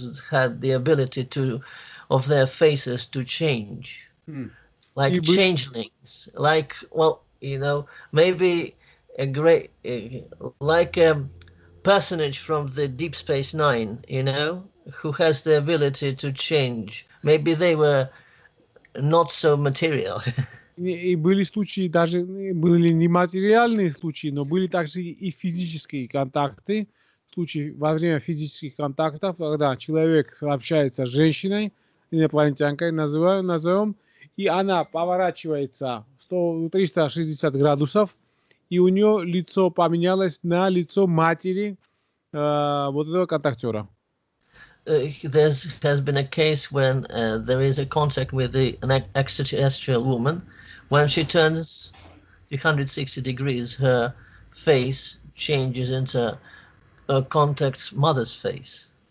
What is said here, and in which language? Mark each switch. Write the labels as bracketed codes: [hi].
[en] had the ability of their faces to change, like changelings, like, well, maybe a gray, like a personage from the Deep Space Nine, who has the ability to change. Maybe they were not so material. [ru] И были случаи, даже были не материальные случаи, но были также и физические контакты. Случаи во время физических контактов, когда человек общается с женщиной, инопланетянкой, назовем, и она поворачивается 360 градусов, и у нее лицо поменялось на лицо матери вот этого контактера. [en] There has been a case when there is a contact with an extraterrestrial woman. When she turns 360 degrees, her face changes into a contact's mother's face.